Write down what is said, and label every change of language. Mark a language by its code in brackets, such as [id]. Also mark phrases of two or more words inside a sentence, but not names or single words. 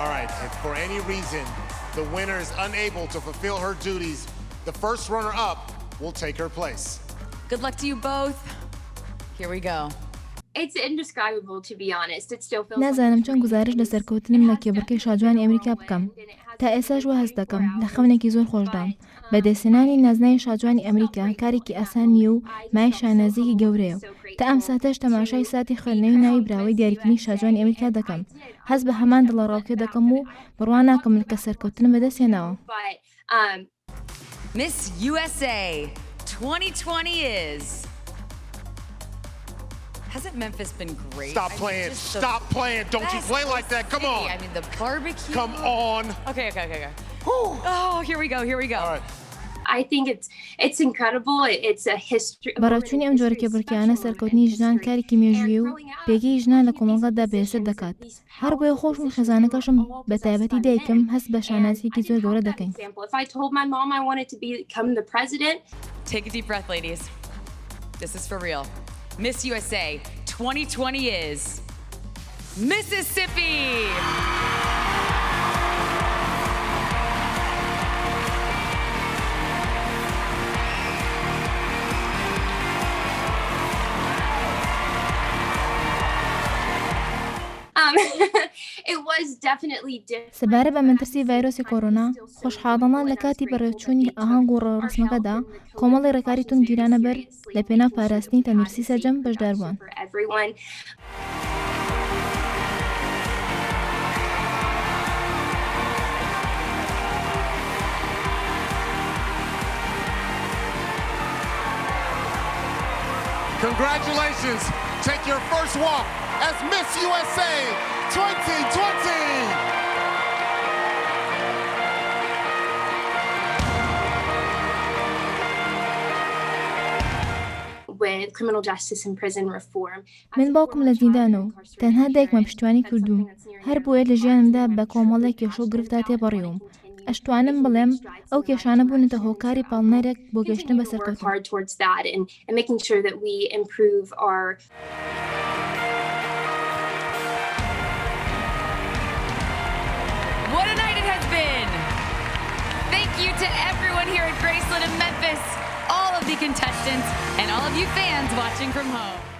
[en] If for any reason the winner is unable to fulfill her duties, the first runner-up will take her place. Good luck to you both. Here we go. It's indescribable, to be honest. It still feels [ckb] نازانم چۆن گزارش لە سەرکەوتنم لە کێبڕکەی شاجوانی ئەمریکا بکەم. تا ئێساش وە هەست دەکەم لە خەونێکی زۆر خۆشدام. بەدەستێنانی نازناوی شاجوانی ئەمریکا کارێکی ئاسان نییە و مای شانازیەکی گەورەیە. تا ئەم ساتەش تەماشای ساتی خوێندنەوەی ناوی براوەی دیاریکردنی شاجوانی ئەمریکا دەکەم. هەست بە هەمان دڵەڕاوکێ دەکەم و بڕوا ناکەم کە سەرکەوتنم بەدەستێناوە. [en] Miss USA 2020 is... Hasn't Memphis been great? Stop playing. Stop playing. Don't you play like that. Come on. I mean, the barbecue. Come on. Okay. Oh, here we go. All right. I think it's incredible. It's a history. [ckb] بەڕێوچوونی ئەم جۆرە کێبڕکیانە سەرکەوتنی ژنان کارێکی مێژووی و پێگەی ژنان لە کۆمەڵگەدا بەهێزتر دەکات. هەر بۆیە خۆشم خێزانەکەشم بە تایبەتی دایکم هەست بە شانازیەکی زۆر گەورە دەکەین. [en] If I told my mom I wanted to become the president. Take a deep breath, ladies. This is for real. Miss USA 2020 is Mississippi. It was definitely different. [ckb] سەبارە بە منترسی ڤایرۆسی کۆڕۆنا خۆشحاڵەمان لە کاتی بەڕێوەچوونی ئاهەنگ و ڕسمەکەدا کۆمەڵی ڕێکاری تون گیرانە بەر لە پێناو پاراستنی تەندروستی سەرجەم بەشدار بوون. [en] Congratulations. Take your first walk as Miss USA 2020. With criminal justice and prison reform. [ckb] من باوکم لە زیندانە و تەنها دایکمە پشتیوانی کردووم. هەر بۆیە لە ژیانمدا بە کۆمەڵێک کێشە و گرفتا تێپەڕیوم. ئەشتوانم بڵێم ئەو کێشانە بوونەتە هۆکاری پاڵنەرێک بۆ گەشتن بە سەرکەوتن. [en] What a night it has been! Thank you to everyone here at Graceland and Memphis, all of the contestants, and all of you fans watching from home.